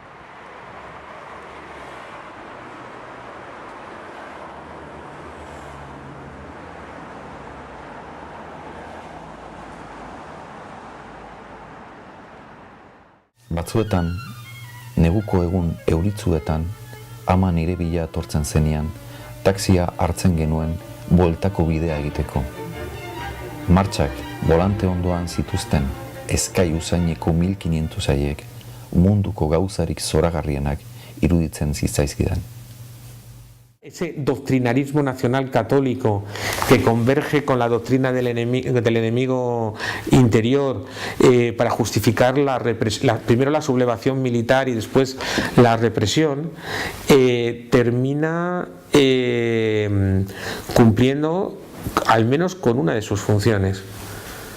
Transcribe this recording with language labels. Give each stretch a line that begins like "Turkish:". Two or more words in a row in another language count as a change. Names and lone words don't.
Basque: Batzuetan, neguko egun euritzuetan, ama nire bila etortzen zenean, taxia hartzen genuen bueltako bidea egiteko. Martxak volante ondoan zituzten eskai usaineko 1500 haiek munduko gauzarik zoragarrienak iruditzen zitzaizkidan.
Spanish: Ese doctrinarismo nacional católico que converge con la doctrina del enemigo interior para justificar primero la sublevación militar y después la represión, termina cumpliendo al menos con una de sus funciones.